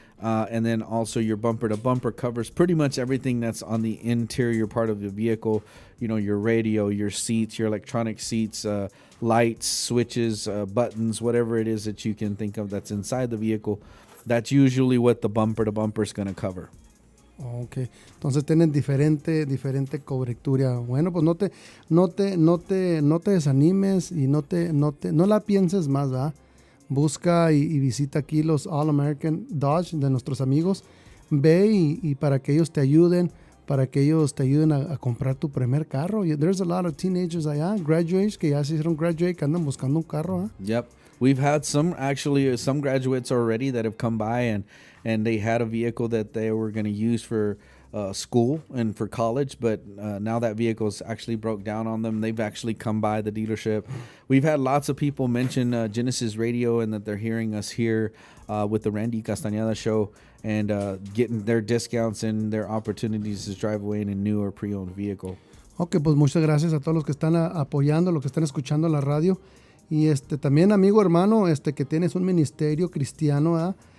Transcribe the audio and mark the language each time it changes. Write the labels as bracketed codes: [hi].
[en] And then also your bumper to bumper covers pretty much everything that's on the interior part of the vehicle. Your radio, your seats, your electronic seats, lights, switches, buttons, whatever it is that you can think of that's inside the vehicle. That's usually what the bumper to bumper is going to cover. [es] Ok, entonces tienen diferente cobertura. Bueno, pues no te desanimes y no la pienses más, ¿verdad? Busca y visita aquí los All American Dodge de nuestros amigos. Ve y para que ellos te ayuden, a comprar tu primer carro. [en] There's a lot of teenagers [es] allá, graduates, que ya se hicieron graduate, que andan buscando un carro, ¿eh? [en] Yep. We've had some graduates already that have come by and they had a vehicle that they were going to use for school and for college, but now that vehicle's actually broke down on them. They've actually come by the dealership. We've had lots of people mention Genesis Radio and that they're hearing us here with the Ramdy Casataneda show and getting their discounts and their opportunities to drive away in a new or pre-owned vehicle. [es] Ok, pues muchas gracias a todos los que están apoyando, los que están escuchando la radio. Y también, amigo, hermano, que tienes un ministerio cristiano, ¿verdad?